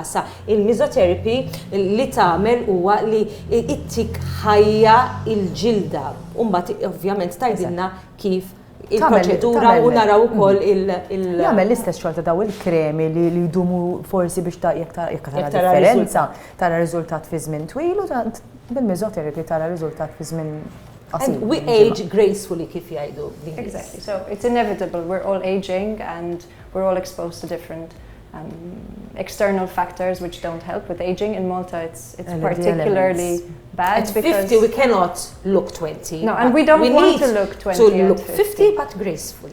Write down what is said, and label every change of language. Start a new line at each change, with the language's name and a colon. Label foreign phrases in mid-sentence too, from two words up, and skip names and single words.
Maltese: Sa il-mesotherapy li tagħmel huwa li ittik ħajja il-ġilda u mbagħad ovvjament tgħidilna kif il-proċedura u naraw ukoll Jagħmel l-istess xogħol ta' daw il-kremi li jdumu forsi biex jekk tara differenza tara riżultat fi żmien twil u bil-mesotherapy tara riżultat fi żmien qasir.
English: And we age gracefully
Maltese: kif jgħidu.
English: Exactly. So it's inevitable. We're all aging and we're all exposed to different external factors which don't help with aging. In Malta, it's particularly bad at because 50 we cannot look 20. No, and we don't want to look 20 to look at 50 but gracefully.